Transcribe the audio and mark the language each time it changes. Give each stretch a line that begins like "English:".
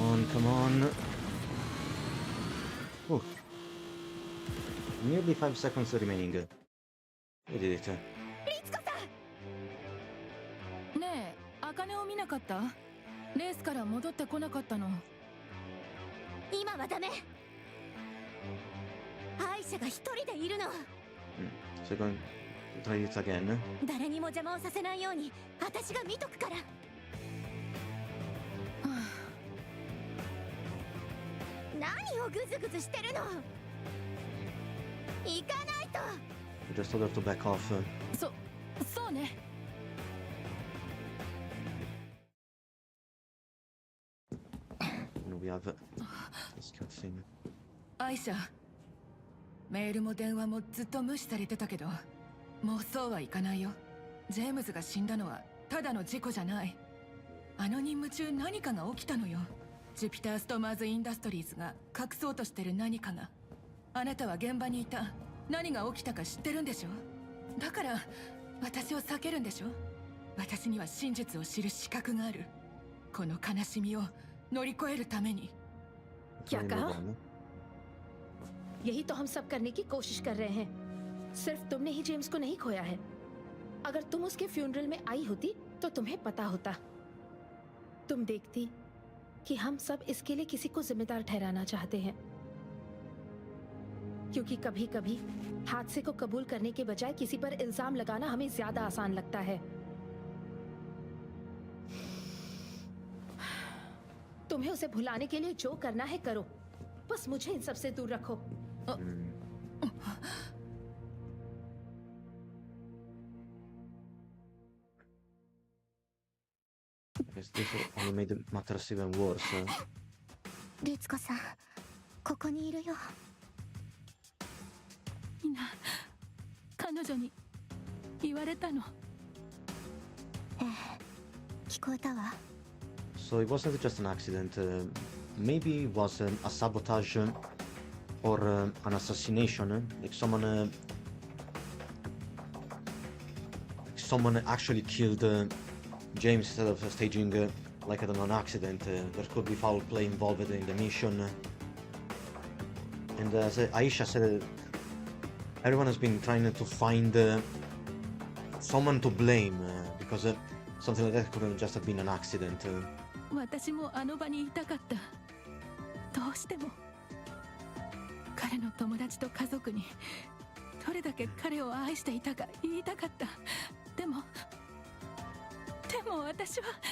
English: Come on. Oh. Nearly 5 seconds remaining. We did it.
Japanese: ねえ、あかねを見なかった？レースから戻ってこなかったの。今はダメ。アイシャが一人でいるの。
English: So we're going to try this again.
Japanese: 誰にも邪魔をさせないように私が見とくから。何をグズグズしてるの？行かないと。
English: We just told her to back off.
Japanese: そうね。
English: And we have this cutscene.
Japanese: アイシャ、メールも電話もずっと無視されてたけど、もうそうはいかないよ。ジェームズが死んだのはただの事故じゃない。あの任務中何かが起きたのよ。ジュピター・ストマーズ・インダストリーズが隠そうとしてる何かが。あなたは現場にいた。何が起きたか知ってるんでしょ？だから私を避けるんでしょ？私には真実を知る資格がある。この悲しみを乗り越えるために。
Hindi: क्या कहा? यही तो हम सब करने की कोशिश कर रहे हैं। सिर्फ तुमने ही जेम्स को नहीं खोया है। अगर तुम उसके फ्यूनरल में आई होती तो तुम्हें पता होता। तुम देखती कि हम सब इसके लिए किसी को जिम्मेदार ठहराना चाहते हैं, क्योंकि कभी-कभी हादसे को कबूल करने के बजाय किसी पर इल्जाम लगाना हमें ज्यादा आसान लगता है। तुम तुम्हें उसे भुलाने के लिए जो करना है करो, बस मुझे इन सब से दूर रखो।
English: Guess this only made matters even worse.
Japanese: 律子さん、ここにいるよ。みんな、彼女に言われたの。ええ、聞こえたわ。
English: So it wasn't just an accident. Maybe it was a sabotage or an assassination. Like someone actually killed James instead of staging like an accident. There could be foul play involved in the mission. And as Aisha said, everyone has been trying to find someone to blame because something like that could have just have been an accident.
Japanese: 私もあの場にいたかった。どうしても彼の友達と家族にどれだけ彼を愛していたか言いたかった。でも私は